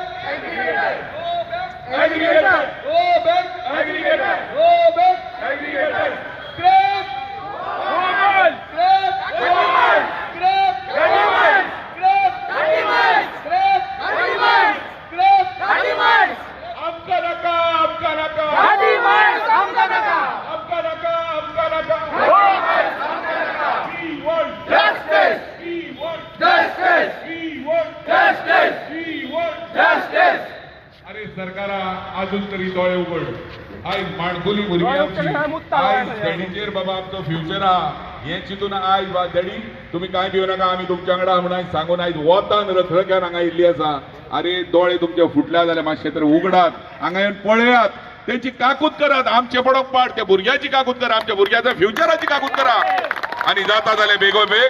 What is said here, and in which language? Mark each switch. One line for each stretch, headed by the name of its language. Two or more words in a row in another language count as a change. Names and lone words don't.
English: Aggregator. go back Aggregator. go back Aggregator. स्क्रॅप Woman. स्क्रॅप Animal. स्क्रॅप Animal. स्क्रॅप Animal. स्क्रॅप Animal. स्क्रॅप Animal.
Konkani: आमका नका आमका नका Animals. आमका नका. आमका नका आमका नका Animals. आमका नका.
English: We want Justice. we want Justice. we want Justice. we want Justice.
Konkani: अरे सरकारा अजून तरी डोळे उघड आय माणकुली भुरगी आमची आय स्टडीचेर बाबा आमचो फ्युचर आहा हे चिंतून आय बा डॅडी तुम्ही काय भिवू नका आम्ही तुमच्या वांगडा म्हणून सांगून आयज वतान रथळक्यान हांगा इल्ली आसा अरे दोळे तुमचे फुटल्या जाल्यार मातशे तर उगडात हांगा येवन पळयात तेंची काकूत करात आमचे पडोंक पाड त्या भुरग्याची काकूत करा आमच्या भुरग्याच्या फ्युचराची काकूत करा आणि जाता जाल्यार बेगोबेग